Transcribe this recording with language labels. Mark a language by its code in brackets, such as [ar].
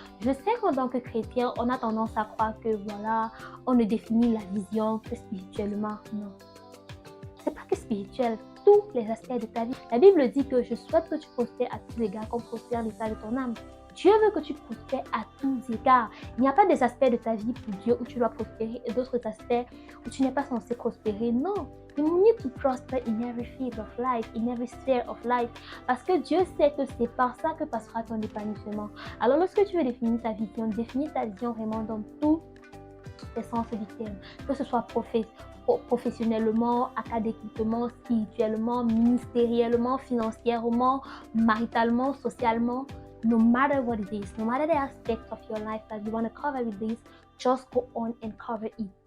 [fr] Je sais qu'en tant que chrétien, on a tendance à croire que voilà, on ne définit la vision que spirituellement. Non. C'est pas que spirituel, tous les aspects de ta vie. La Bible dit que je souhaite que tu prospères à tous égards, comme prospère l'état de ton âme. Dieu veut que tu prospères à tous égards. Il n'y a pas des aspects de ta vie pour Dieu où tu dois prospérer et d'autres aspects où tu n'es pas censé prospérer. Non. [en] You need to prosper in every field of life, in every sphere of life. [fr] Parce que Dieu sait que c'est par ça que passera ton épanouissement. Alors lorsque tu veux définir ta vision vraiment dans tous les sens du terme. Que ce soit professionnellement, académiquement, spirituellement, ministériellement, financièrement, maritalement, socialement, [en] no matter what it is, no matter the aspect of your life that you want to cover with this, just go on and cover it.